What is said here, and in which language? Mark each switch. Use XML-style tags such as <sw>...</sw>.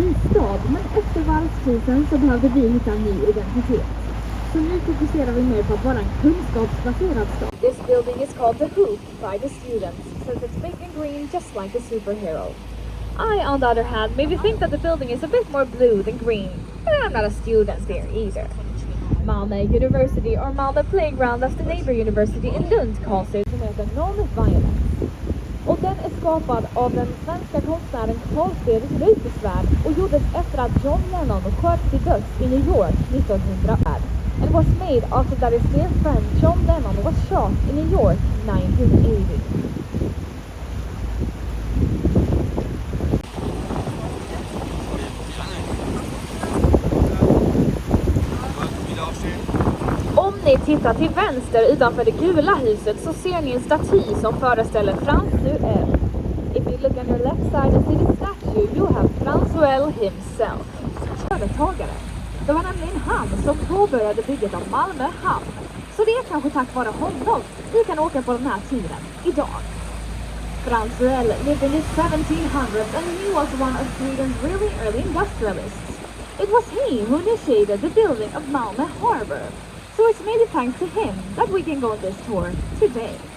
<sv>Stad, men efter varvskrisen så behövde vi hitta en ny identitet. Så nu fokuserar vi mer på att vara en kunskapsbaserad stad.</sv> <en>This building is called the Hoop by the students, since it's big and green just like a superhero. I, on the other hand, maybe think that the building is a bit more blue than green, but I'm not a student there either. Malmö University or Malmö Playground as the neighbor university in Lund calls it,</en> <sv>som heter</sv> <en>Non-Violence. Och den är skapad av den svenska konstnären Carl Fredrik Reuterswärd och gjordes efter att John Lennon sköts till döds i New York 1900 and was made after that his dear friend John Lennon was shot in New York 1980.</en> <sv>Om ni tittar till vänster utanför det gula huset så ser ni en staty som föreställer tranquil.</sv> <en>If you look on your left side and see the statue, you have Tranquil himself.</en> <sv>Företagaren. Det var nämligen han som påbörjade bygget av Malmö hamn. Så det är kanske tack vare honom vi kan åka på den här turen idag.</sv> <en>Tranquil lived in the 1700s and he was one of Sweden's really early industrialists. It was he who initiated the building of Malmö Harbor. So it's maybe thanks to him that we can go on this tour today.</en>